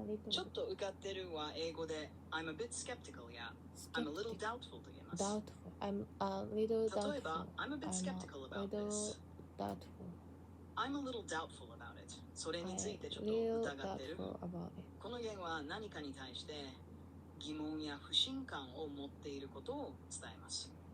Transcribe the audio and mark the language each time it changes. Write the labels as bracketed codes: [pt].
[ja] ちょっと受かってるは英語で [en] I'm a bit skeptical [ja] や [en] I'm a little doubtful [ja] と言えます。 [en] Doubtful. I'm a little doubtful. 例えば I'm a bit skeptical about this. Doubtful. I'm a little doubtful about it. [ja] それについてちょっと疑ってる。この言は何かに対して疑問や不信感を持っていることを伝えます。